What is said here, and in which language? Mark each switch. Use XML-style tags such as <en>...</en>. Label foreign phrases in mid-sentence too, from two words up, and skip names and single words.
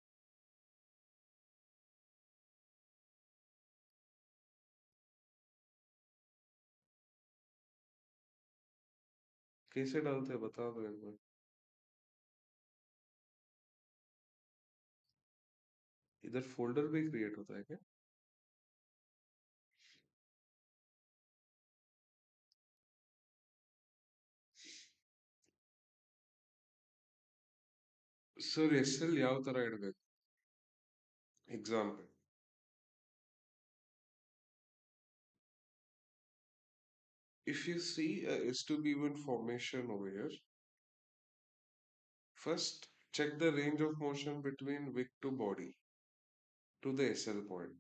<hi>कैसे डालते हैं बता दो एक बार. इधर फोल्डर भी क्रिएट होता है क्या?</hi> <kn>ಸರ್ ಎಸ್ ಎಲ್ ಯಾವ ತರ ಇಡಬೇಕು ಎಕ್ಸಾಂಪಲ್?</kn> <en>If you see a S to B1 formation over here, first check the range of motion between wick to body to the SL point.</en>